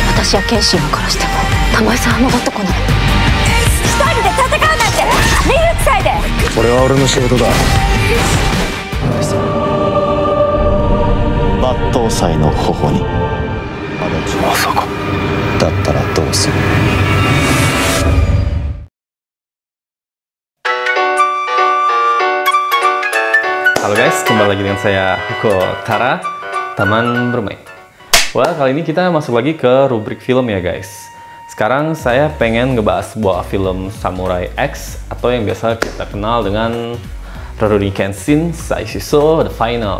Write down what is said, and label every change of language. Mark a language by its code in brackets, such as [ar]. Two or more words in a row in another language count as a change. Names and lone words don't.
[ja] 私や剣心を殺しても玉井さんは戻ってこない。一人で戦うなんて見るくさいで。これは俺の仕事だ。抜刀斎の頬にまさか。だったらどうする。 [id] Halo guys, kembali lagi dengan saya Hugo Tara, Taman Bermain. Well, kali ini kita masuk lagi ke rubrik film ya guys. Sekarang saya pengen ngebahas sebuah film Samurai X atau yang biasa kita kenal dengan Rurouni Kenshin Saishiso The Final.